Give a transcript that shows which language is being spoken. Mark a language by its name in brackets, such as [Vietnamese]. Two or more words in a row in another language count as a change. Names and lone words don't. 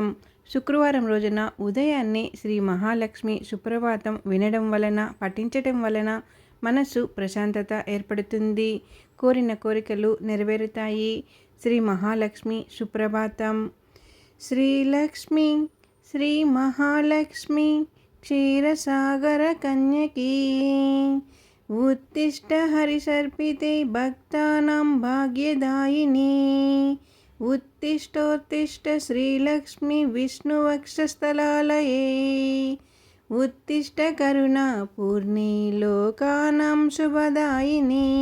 [Telugu] శుక్రవారం రోజున ఉదయాన్నే శ్రీ మహాలక్ష్మి సుప్రభాతం వినడం వలన, పఠించటం వలన మనసు ప్రశాంతత ఏర్పడుతుంది. కోరిన కోరికలు నెరవేరుతాయి. శ్రీ మహాలక్ష్మి సుప్రభాతం. [Sanskrit] శ్రీలక్ష్మి శ్రీ మహాలక్ష్మి క్షీరసాగర కన్యకీ उत्तिष्ठ हरिसर्पिते भक्तानां भाग्यदायिनी। उत्तिष्ठोत्तिष्ठ श्रीलक्ष्मी विष्णुवक्षस्थलालये। उत्तिष्ठ करुणापूर्णे लोकानां शुभदायिनी।